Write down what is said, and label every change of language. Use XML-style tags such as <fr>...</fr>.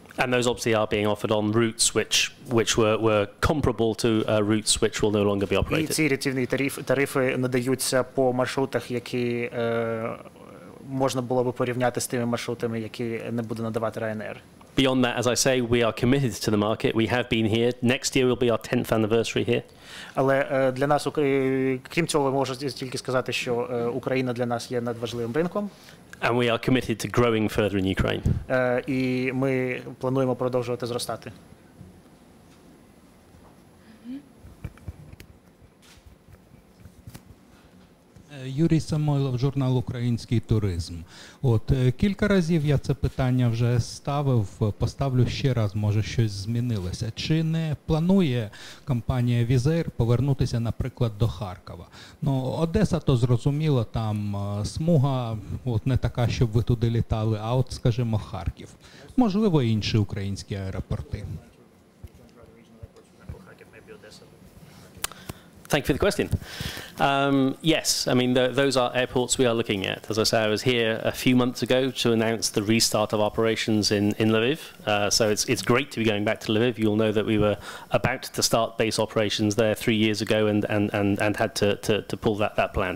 <en>And those obviously are being offered on routes which were comparable to routes which will no longer be operated.</en> <uk>І ці рятівні тарифи надаються по маршрутах, які можна було би порівняти з тими маршрутами, які не буде надавати Ryanair.</uk> <en>Beyond that, as I say, we are committed to the market. We have been here. Next year will be our 10th anniversary here.</en> <uk>Але для нас, крім цього, можу тільки сказати, що Україна для нас є надважливим ринком.</uk> <en>And we are committed to growing further in Ukraine.</en> <uk>І ми плануємо продовжувати зростати. Юрій Самойлов, журнал «Український туризм». Кілька разів я це питання вже ставив, поставлю ще раз, може щось змінилося. Чи не планує компанія Wizz Air повернутися, наприклад, до Харкова? Одеса, то зрозуміло, там смуга не така, щоб ви туди літали, а скажімо, Харків. Можливо, інші українські аеропорти.</uk> <en>Thank you for the question. Yes, I mean, those are airports we are looking at. As I say, I was here a few months ago to announce the restart of operations in Lviv. So it's great to be going back to Lviv. You'll know that we were about to start base operations there 3 years ago and had to pull that plan.</en>